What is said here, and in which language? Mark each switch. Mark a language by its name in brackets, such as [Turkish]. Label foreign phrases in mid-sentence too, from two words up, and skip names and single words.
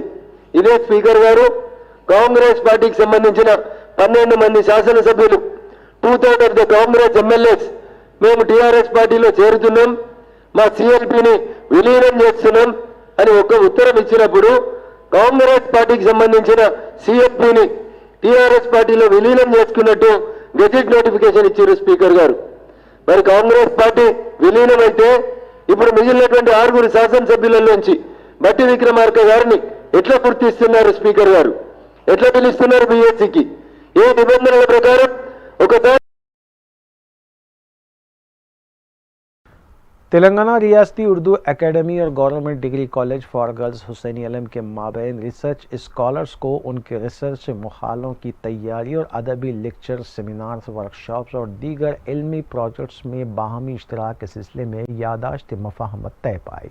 [Telugu] ఇదే స్పీకర్ గారు కాంగ్రెస్ పార్టీకి సంబంధించిన 12 మంది శాసనసభ్యులు 2/3 [English] of the Congress MLAs [Telugu] మేము టీఆర్ఎస్ పార్టీలో చేరుతున్నాం, మా సిఎల్పిని విలీనం చేస్తున్నాం అని ఒక ఉత్తరం ఇచ్చినప్పుడు కాంగ్రెస్ పార్టీకి సంబంధించిన సిఎల్పిని టీఆర్ఎస్ పార్టీలో విలీనం చేసుకున్నట్టు [English] gazette notification [Telugu] ఇచ్చారు స్పీకర్ గారు. మరి కాంగ్రెస్ పార్టీ విలీనం అయితే ఇప్పుడు మిగిలినటువంటి 6 శాసనసభ్యులలోంచి బట్టి విక్రమార్క గారిని ఎట్లా గుర్తిస్తున్నారు స్పీకర్ గారు? ఎట్లా పిలుస్తున్నారు బీఎస్సీకి? ఏ నిబంధనల ప్రకారం ఒకసారి [Urdu] تلنگانہ ریاستی اردو اکیڈمی اور گورنمنٹ ڈگری کالج فار گرلز حسینی علم کے مابین [English] research scholars [Urdu] کو ان کے ریسرچ مقالوں کی تیاری اور ادبی لیکچر، سیمینارز، ورکشاپس اور دیگر علمی پروجیکٹس میں باہمی اشتراک کے سلسلے میں یادداشت مفاہمت طے پائی۔